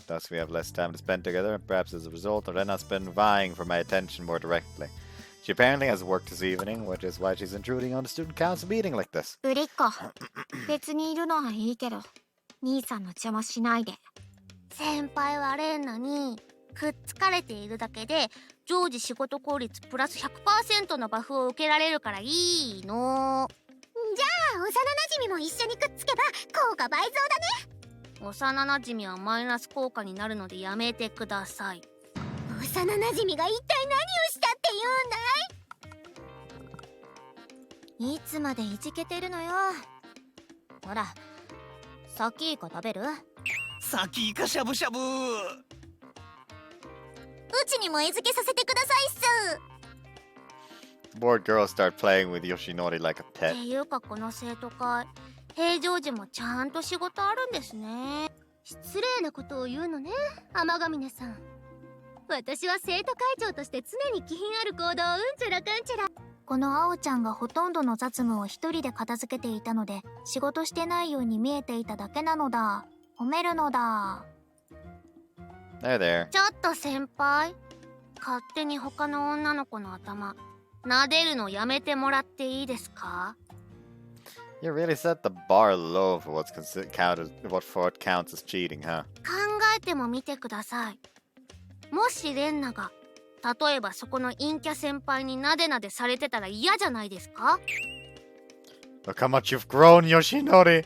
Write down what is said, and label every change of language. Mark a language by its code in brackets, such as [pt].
[en] Thus, we have less time to spend together, and perhaps as a result, Renna's been vying for my attention more directly. She apparently has work this evening, which is why she's intruding on the student council meeting like this. [ja] ぶりっ子、別にいるのはいいけど、兄さんの邪魔しないで。先輩はレンナにくっつかれているだけで常時仕事効率プラス 100% のバフを受けられるからいいの。じゃあ幼馴染も一緒にくっつけば効果倍増だね。幼馴染はマイナス効果になるのでやめてください。幼馴染が一体何をしたって言うんだい。いつまでいじけてるのよ。ほら、サキイカ食べる？サキイカしゃぶしゃぶ。うちにも餌付けさせてくださいっす。 [en] The bored girls start playing with Yoshinori like a [ja] っ [en] pet. [ja] ていうかこの生徒会、平常時もちゃんと仕事あるんですね。失礼なことを言うのね、天ヶ峰さん。私は生徒会長として常に気品ある行動をうんちゃらかんちゃら。この青ちゃんがほとんどの雑務を一人で片付けていたので、仕事してないように見えていただけなのだ。褒めるのだ。 [en] There, there. [ja] ちょっと先輩、勝手に他の女の子の頭撫でるのやめてもらっていいですか？ [en] You really set the bar low for what counts as cheating, huh? [ja] 考えてもみてください。もしレンナが例えばそこの陰キャ先輩になでなでされてたら嫌じゃないですか？ [en] Look how much you've grown, Yoshinori.